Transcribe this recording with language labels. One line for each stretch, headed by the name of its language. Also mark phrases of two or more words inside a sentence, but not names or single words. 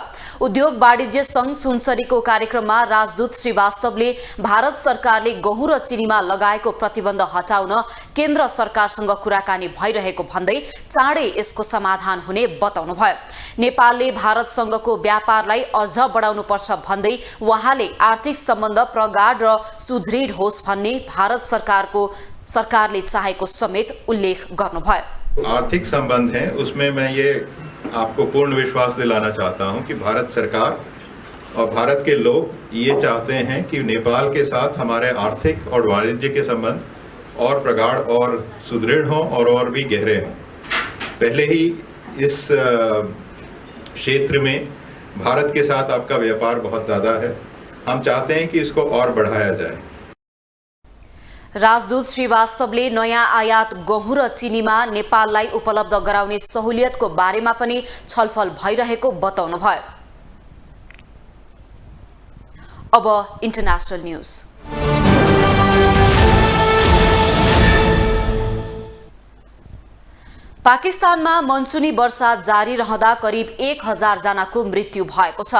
Nepali: उद्योग वाणिज्य संघ सुनसरीको कार्यक्रममा राजदूत श्रीवास्तवले भारत सरकारले गहुँ र चिनीमा लगाएको प्रतिबन्ध हटाउन केन्द्र सरकारसँग कुराकानी भइरहेको भन्दै चाँडै यसको समाधान हुने बताउनु भयो। नेपालले भारतसँगको व्यापारलाई अझ बढाउनुपर्छ भन्दै उहाँले आर्थिक सम्बन्ध प्रगाढ र सुदृढ भन्ने भारत सरकारले चाहेको समेत उल्लेख गर्नुभयो।
Hindi: आर्थिक संबंध है, उसमें मैं ये आपको पूर्ण विश्वास दिलाना चाहता हूं कि भारत सरकार और भारत के लोग ये चाहते हैं कि नेपाल के साथ हमारे आर्थिक और वाणिज्य के संबंध और प्रगाढ़ और सुदृढ़ हों और भी गहरे हों। पहले ही इस क्षेत्र में भारत के साथ आपका व्यापार बहुत ज़्यादा है, हम चाहते हैं कि इसको और बढ़ाया जाए।
Nepali: राजदूत श्रीवास्तवले नयाँ आयात गहुँ र चिनीमा नेपाललाई उपलब्ध गराउने सहुलियतको बारेमा पनि छलफल भइरहेको बताउनु भयो। अब
English: international news.
Nepali: पाकिस्तानमा मनसुनी वर्षा जारी रहँदा करिब 1000 जनाको मृत्यु भएको छ।